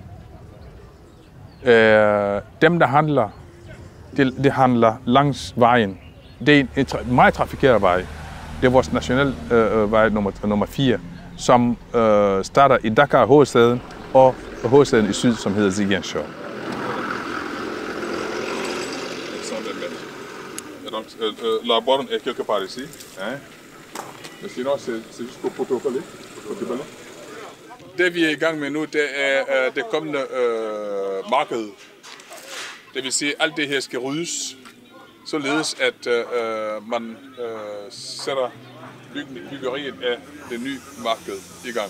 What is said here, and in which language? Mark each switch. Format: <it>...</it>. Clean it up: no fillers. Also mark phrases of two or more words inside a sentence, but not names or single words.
<da>Dem, der handler, det handler langs vejen. Det er en meget trafikeret vej. Det er vores nationale vej nummer 4, som starter i Dakar, hovedstaden, og hovedstaden i syd, som hedder Ziguinchor.</da> <fr>La borne est quelque part ici. Mais sinon, c'est juste pour protocoller.</fr> <da>Det vi er i gang med nu, det er det kommende marked. Det vil sige, at alt det her skal ryddes, således at man sætter byggeriet af det nye marked i gang.</da>